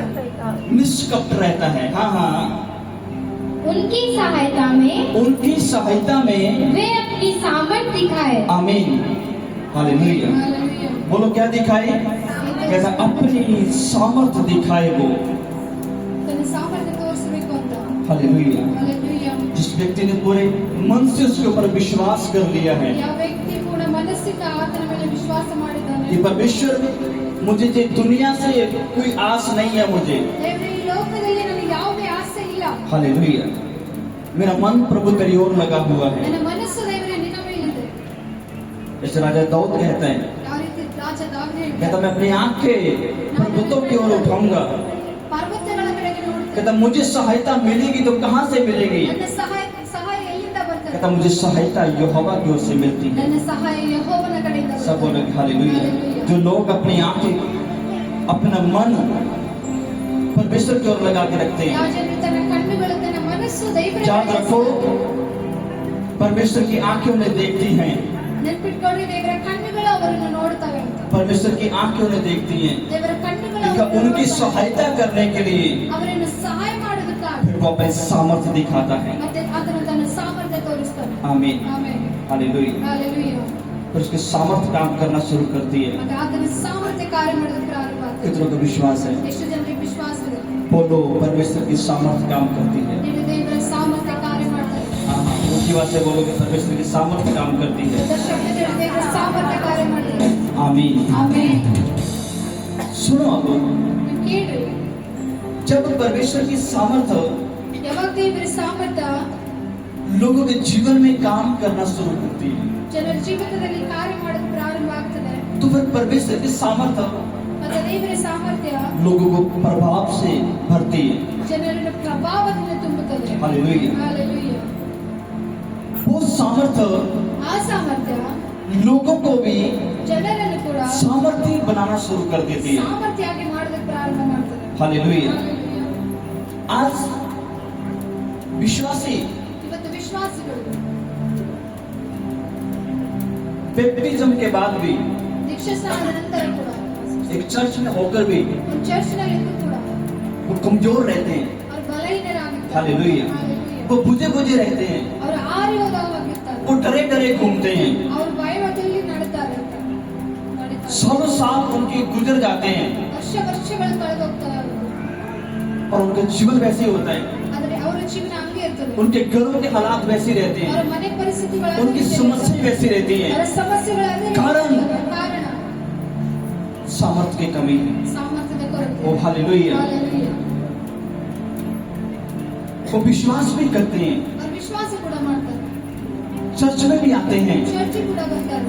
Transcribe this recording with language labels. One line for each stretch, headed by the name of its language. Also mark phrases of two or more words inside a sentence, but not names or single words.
Hindi: निष्कपट रहता है। हाँ हाँ उनकी सहायता में उनकी सहायता में वे अपनी सामर्थ दिखाए। आमीन। हालेलुया। हालेलुया। बोलो क्या दिखाए, कहता अपनी सामर्थ्य दिखाए वो।
Kannada: ತನ್ನ ಸಾಮರ್ಥ್ಯ ತೋರಿಸಬೇಕು ಅಂತ
Hindi: हालेलुया। हालेलुया। जिस व्यक्ति ने पूरे मन से उसके ऊपर विश्वास कर लिया है
Kannada: ಯಾವ ವ್ಯಕ್ತಿ ಪೂರ್ಣ ಮನಸ್ಸಿಂದ ಆತನ ಮೇಲೆ ವಿಶ್ವಾಸ ಮಾಡಿದ್ದಾನೆ
Hindi: कि परमेश्वर मुझे ये दुनिया से कोई आस नहीं है मुझे।
Kannada: ದೇವರೇ ಈ ಲೋಕದಲ್ಲಿ ನನಗೆ ಯಾವುದೇ ಆಸೆ ಇಲ್ಲ
Hindi: हालेलुया। मेरा मन प्रभु की ओर लगा हुआ है।
Kannada: ನನ್ನ ಮನಸ್ಸು ದೇವರೇ ನಿನ್ನ ಮೇಲಿದೆ
Hindi: जैसे राजा दाऊद कहता है,
Kannada: ಯಾವ ರೀತಿ ರಾಜ ದಾವೀದ ಹೇಳ್ತಾನೆ,
Hindi: कहता मैं अपनी आंखें पर्वतों की ओर उठाऊंगा।
Kannada: ಪರ್ವತಗಳ ಕಡೆಗೆ ನೋಡ್ತಾನೆ
Hindi: कहता मुझे सहायता मिलेगी तो कहाँ से मिलेगी।
Kannada: ನನ್ನ ಸಹಾಯ ಎಲ್ಲಿಂದ ಬರ್ತದೆ
Hindi: कहता मुझे सहायता यहोवा की ओर से मिलती है।
Kannada: ನನ್ನ ಸಹಾಯ ಯೆಹೋವನ ಕಡೆಯಿಂದ
Hindi: सब
Kannada: ಬರ್ತದೆ।
Hindi: बोले हालेलुया। जो लोग अपनी आंखें अपना मन परमेश्वर की ओर लगा के रखते
Kannada: ಯಾವ
Hindi: हैं,
Kannada: ಜನರು ತನ್ನ ಕಣ್ಣುಗಳು ತನ್ನ ಮನಸ್ಸು ದೇವರ
Hindi: याद
Kannada: ಕಡೆಗೆ
Hindi: रखो परमेश्वर की आंखें उन्हें देखती हैं।
Kannada: ನೆನಪಿಟ್ಕೊಳ್ಳಿ ದೇವರ ಕಣ್ಣುಗಳು ಅವರನ್ನು ನೋಡ್ತವೆ ಅಂತ
Hindi: परमेश्वर की आंखें उन्हें देखती हैं।
Kannada: ದೇವರ ಕಣ್ಣುಗಳು
Hindi: देखा
Kannada: ಅವರನ್ನು
Hindi: उनकी
Kannada: ನೋಡ್ತವೆ.
Hindi: सहायता करने के लिए
Kannada: ಅವರನ್ನು ಸಹಾಯ ಮಾಡೋದಕ್ಕಾಗಿ
Hindi: फिर वो अपने सामर्थ्य दिखाता है।
Kannada: ಮತ್ತೆ ಆತನು ತನ್ನ ಸಾಮರ್ಥ್ಯ ತೋರಿಸ್ತಾನೆ
Hindi: आमीन।
Kannada: ಆಮೆನ್
Hindi: हालेलुया। हालेलुया। फिर उसके सामर्थ्य काम करना शुरू करती है।
Kannada: ಮತ್ತೆ ಆತನ ಸಾಮರ್ಥ್ಯ ಕಾರ್ಯ ಮಾಡೋದಕ್ಕೆ ಪ್ರಾರಂಭ ಆಗ್ತದೆ
Hindi: कितनों को विश्वास है
Kannada: ಎಷ್ಟು ಜನರಿಗೆ ವಿಶ್ವಾಸ ಇದೆ
Hindi: बोलो परमेश्वर की सामर्थ्य काम करती है।
Kannada: ನಿನ್ನ ದೇವರ ಸಾಮರ್ಥ್ಯ ಕಾರ್ಯ ಮಾಡ್ತಾರೆ
Hindi: हाँ हाँ ऊंची बात से बोलो कि परमेश्वर की सामर्थ्य काम करती है।
Kannada: ದರ್ಶಕರು ದೇವರ ಸಾಮರ್ಥ್ಯ ಕಾರ್ಯ ಮಾಡ್ತಾರೆ
Hindi: आमीन।
Kannada: ಆಮೆನ್
Hindi: सुनो अब
Kannada: ನೀವು ಕೇಳ್ರಿ
Hindi: जब परमेश्वर की सामर्थ्य
Kannada: ಯಾವಾಗ ದೇವರ ಸಾಮರ್ಥ್ಯ
Hindi: लोगों के जीवन में काम करना शुरू करती है
Kannada: ಜನರ ಜೀವಿತದಲ್ಲಿ ಕಾರ್ಯ ಮಾಡೋದು ಪ್ರಾರಂಭ ಆಗ್ತದೆ
Hindi: तो फिर परमेश्वर की सामर्थ्य
Kannada: ಮತ್ತೆ ದೇವರ ಸಾಮರ್ಥ್ಯ
Hindi: लोगों को प्रभाव से भरती है।
Kannada: ಜನರನ್ನು ಪ್ರಭಾವದಿಂದ ತುಂಬುತ್ತದೆ
Hindi: हालेलुया। हालेलुया। वो सामर्थ्य
Kannada: ಆ ಸಾಮರ್ಥ್ಯ
Hindi: लोगों को भी
Kannada: ಜನರನ್ನು ಕೂಡ
Hindi: सामर्थ्य बनाना शुरू कर देती है।
Kannada: ಸಾಮರ್ಥ್ಯಾಗಿ ಮಾಡೋದಕ್ಕೆ ಪ್ರಾರಂಭ ಮಾಡ್ತದೆ
Hindi: हालेलुया। हालेलुया। आज विश्वासी
Kannada: ಇವತ್ತು ವಿಶ್ವಾಸಿಗಳು
Hindi: बैप्टिज्म के बाद भी
Kannada: ದೀಕ್ಷಾ ಸ್ನಾನದ ನಂತರ ಕೂಡ
Hindi: एक चर्च में होकर भी
Kannada: ಒಂದು ಚರ್ಚ್ನಲ್ಲಿದ್ದು ಕೂಡ
Hindi: वो कमजोर रहते हैं।
Kannada: ಅವರು ಬಲಹೀನರಾಗಿರ್ತಾರೆ
Hindi: हालेलुया। हालेलुया। वो बुझे बुझे रहते हैं।
Kannada: ಅವರು ಆರಿ ಹೋದವಾಗಿರ್ತಾರೆ
Hindi: वो डरे डरे घूमते हैं।
Kannada: ಅವರು ಭಯದಲ್ಲಿ ನಡೀತಾರೆ ಅಂತ ನಡೀತಾರೆ.
Hindi: सालों साल उनके गुजर जाते हैं
Kannada: ವರ್ಷಗಳು ಕಳೆದೋಗ್ತಾರೆ ಅವರು.
Hindi: और उनका जीवन वैसे ही होता है।
Kannada: ಆದ್ರೆ ಅವರ ಜೀವನ ಹಂಗೆ ಇರ್ತದೆ
Hindi: उनके घरों के हालात वैसे ही रहते
Kannada: ಅವರ
Hindi: हैं।
Kannada: ಮನೆ ಪರಿಸ್ಥಿತಿಗಳು
Hindi: उनकी समस्या वैसी रहती है।
Kannada: ಅವರ ಸಮಸ್ಯೆಗಳು ಅದೇ ಕಾರಣ? ಕಾರಣ
Hindi: सामर्थ्य की कमी है।
Kannada: ಸಾಮರ್ಥ್ಯದ ಕೊರತೆ
Hindi: वो हालेलुया। हालेलुया। वो विश्वास भी करते हैं
Kannada: ಅವರು ವಿಶ್ವಾಸ ಕೂಡ ಮಾಡ್ತಾರೆ
Hindi: चर्च में भी आते हैं,
Kannada: ಚರ್ಚ್ ಕೂಡ ಬರ್ತಾರೆ,